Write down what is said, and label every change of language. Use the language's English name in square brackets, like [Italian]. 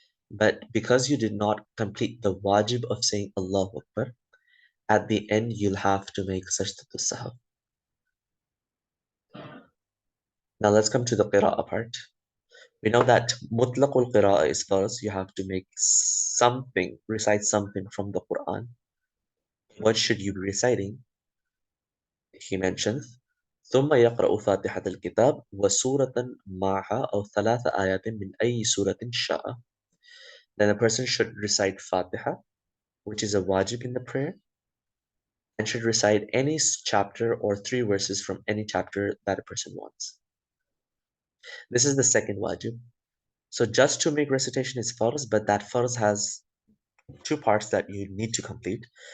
[English] But because you did not complete the wajib of saying Allahu Akbar, at the end you'll have to make sajdatul sahw. Now let's come to the qira'ah part. We know that mutlaqul qira'ah is farz. You have to make something, recite something from the Quran. What should you be reciting? He mentions [Arabic] ثم يقرأ فاتحة الكتاب وسورة معها أو ثلاث آيات من أي سورة شاء. [English] Then a person should recite Fatiha, which is a wajib in the prayer, and should recite any chapter or three verses from any chapter that a person wants. This is the second wajib. So just to make recitation is farz, but that farz has two parts that you need to complete.